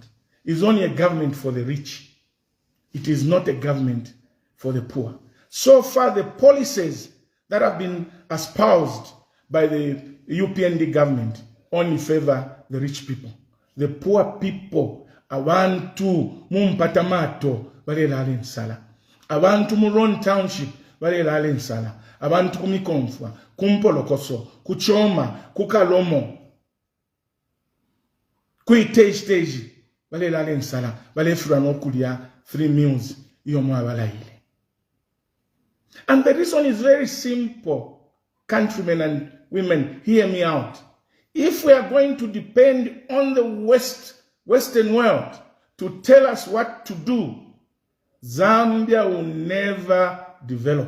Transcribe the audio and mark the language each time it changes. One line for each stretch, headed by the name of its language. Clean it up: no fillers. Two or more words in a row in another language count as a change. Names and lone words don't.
English: It's only a government for the rich. It is not a government for the poor. So far, the policies that have been espoused by the UPND government only favor the rich people. The poor people,
Bemba: abantu mumpatamato, balelale nsala. Abantu mu Ron Township, balelale nsala. Abantu kumikonfwa, kumpolokoso, kuchoma, kukalomo, kuiteji, balelale nsala, balefura nokulia 3 meals, iyo mwabalaile.
English: And the reason is very simple. Countrymen and women, hear me out. If we are going to depend on the Western world to tell us what to do, Zambia will never develop.